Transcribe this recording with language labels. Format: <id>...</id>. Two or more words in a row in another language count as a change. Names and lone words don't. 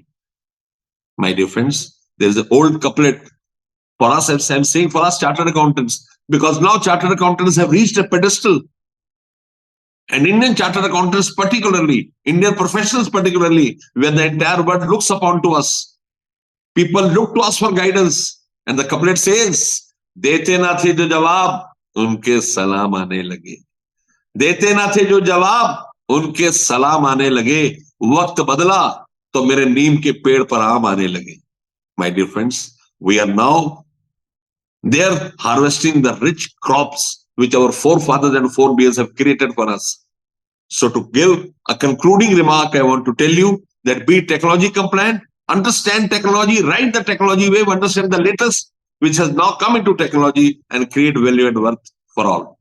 <en>My dear friends, there is an old couplet for us, I'm saying for us chartered accountants, because now chartered accountants have reached a pedestal. And Indian chartered accountants particularly, Indian professionals particularly, where the entire world looks upon to us. People look to us for guidance.</en> <ur>And the couplet says, دیتے نہ تھے جو جواب، ان کے سلام آنے لگے. دیتے نہ تھے جو جواب، ان کے سلام آنے لگے. وقت بدلا، تو میرے نیم کے پیڑ پر آم آنے لگے.</ur> <en>My dear friends, we are now there harvesting the rich crops which our forefathers and forebears have created for us. So to give a concluding remark, I want to tell you that be technology compliant, understand technology, ride the technology wave, understand the latest which has now come into technology, and create value and worth for all.</en>